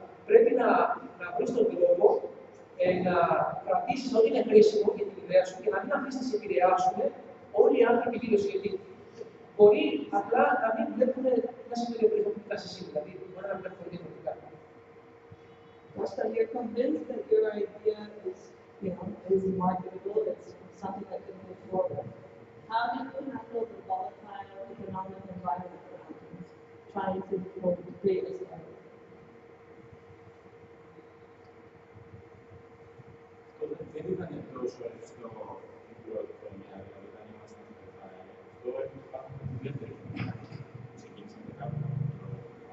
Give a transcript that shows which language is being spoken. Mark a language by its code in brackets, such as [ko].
[el] Πρέπει να βρει τον τρόπο να κρατήσει ό,τι είναι χρήσιμο για την ιδέα σου και να μην αφήσει να σε επηρεάσουν όλοι οι άνθρωποι γύρω σου. Γιατί μπορεί απλά να μην βλέπουν ένα σημείο που φτάσει εσύ, δηλαδή μπορεί να βλέπουν διαφορετικά. [en] So you're convinced that your idea is marketable, it's something that can move forward. How do you handle the volatile economic environment around you, trying to create a startup? [el] Δεν ήταν τόσο εύκολο την πρώτη χρονιά, δηλαδή όταν ήμασταν στο Ιφάι. Αυτό έχει πάνω από τη δεύτερη χρονιά. Ξεκίνησαμε κάπου από το πρώτο.